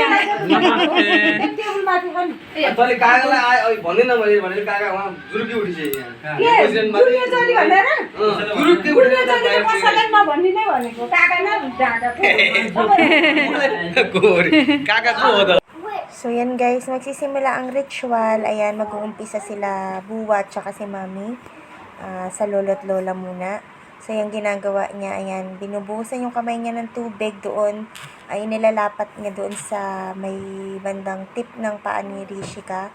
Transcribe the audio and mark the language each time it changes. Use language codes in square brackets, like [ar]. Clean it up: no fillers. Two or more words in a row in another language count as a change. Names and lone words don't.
[ne] एक टेबल माथि पनि तैँले काकालाई भनेन भने काका उहाँ जुरुकी उठिसक्यो के गुरुले चली भनेर जुरुकी गुरुले चलीले कसैलाई नभन्ने नै भनेको काका न काका को हो त [tl] So, yan guys, magsisimula ang ritual. Ayan, mag-uumpisa sila buwa at saka si mami. Sa lolo't lola muna. So, yung ginagawa niya, ayan, binubuhusan yung kamay niya ng tubig doon. Ay, nilalapat niya doon sa may bandang tip ng paa ni Rishika.